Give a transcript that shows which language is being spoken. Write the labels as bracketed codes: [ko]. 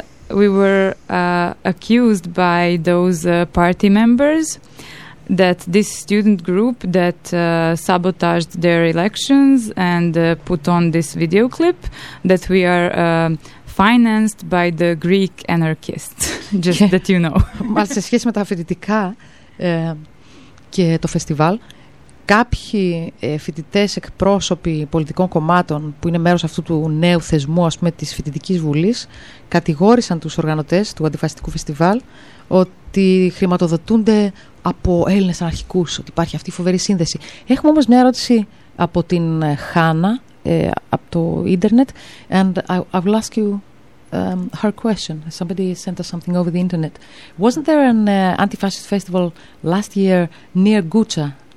[en] We were accused by those party members that this student group that sabotaged their elections and put on this video clip, that we are financed by the Greek anarchists, just that you know. [el] Μάλιστα, σε σχέση με τα φοιτητικά και το φεστιβάλ, κάποιοι φοιτητές εκπρόσωποι πολιτικών κομμάτων που είναι μέρος αυτού του νέου θεσμού, ας πούμε, της Φοιτητικής Βουλής, κατηγόρησαν τους οργανωτές του αντιφασιστικού φεστιβάλ ότι χρηματοδοτούνται από Έλληνες αναρχικούς, ότι υπάρχει αυτή η φοβερή σύνδεση. Έχουμε όμως μια ερώτηση από την Χάνα, από το ίντερνετ, [en] and I will ask you her question. Somebody sent us something over the internet. Wasn't there an anti-fascist festival last year near Gucha?